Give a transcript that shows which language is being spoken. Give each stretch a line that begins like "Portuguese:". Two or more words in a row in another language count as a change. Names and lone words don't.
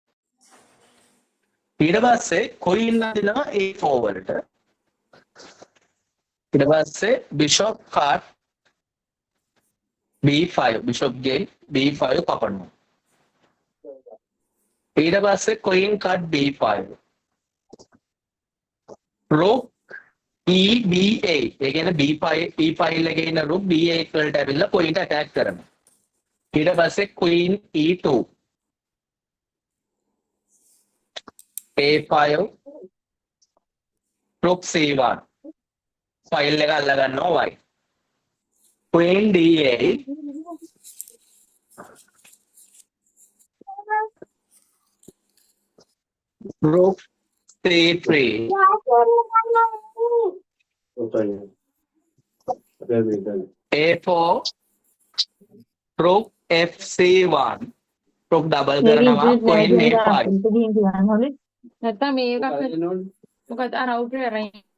Sinhala: ඊට පස්සේ queen අදිනවා A4 වලට ඊට පස්සේ
English: bishop cut
Sinhala: B5 bishop ගෙන් B5 කපනවා ඊට පස්සේ
English: queen cut B5 rook EB8
Sinhala: ඒ කියන්නේ B5 එකේ ඉන්න rook B8 වලට ඇවිල්ලා
English: point attack
Sinhala: කරනවා ඊට පස්සේ queen E2 A5
English: rook C1 file
Sinhala: එක අල්ල ගන්නවා
English: white queen D8 rook C3 A4 rook FC1 rook double කරනවා queen A5
Sinhala: නැත්තම් මේක මොකද අර අවුට් කරලා